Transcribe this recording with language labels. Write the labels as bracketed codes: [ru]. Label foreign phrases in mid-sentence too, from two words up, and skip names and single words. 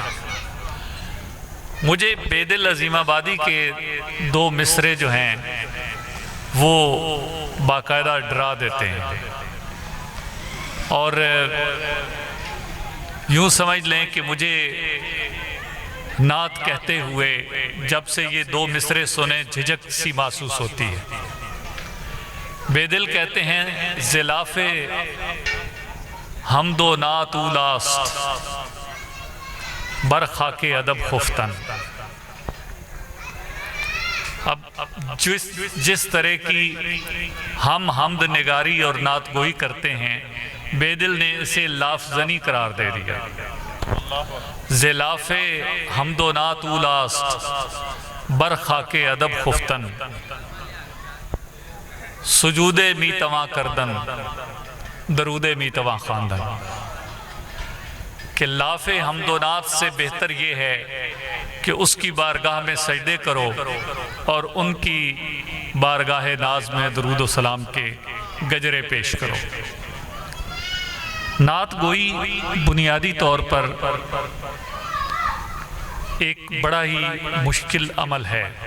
[ur] مجھے بیدل عظیم آبادی کے دو مصرے جو ہیں وہ باقاعدہ ڈرا دیتے ہیں، اور یوں سمجھ لیں کہ مجھے نعت کہتے ہوئے جب سے یہ دو مصرے سنے جھجک سی محسوس ہوتی ہے۔ بے دل کہتے ہیں [fa] ضلاف حمد و نعت اولاست بر خاک ادب خفتن۔ [ur] اب جس طرح کی ہم حمد نگاری اور نعت گوئی کرتے ہیں، بے دل نے اسے لافزنی قرار دے دیا۔ [fa] ضلاف حمد و نعت اولاست بر خاک ادب خفتن، سجود میتواں کردن درود میتواں خواندن۔ [ur] کہ لاف حمد و نعت سے بہتر یہ ہے کہ اس کی بارگاہ میں سجدے کرو اور ان کی بارگاہ ناز میں درود و سلام کے گجرے پیش کرو۔ نعت گوئی بنیادی طور پر ایک بڑا ہی مشکل عمل ہے۔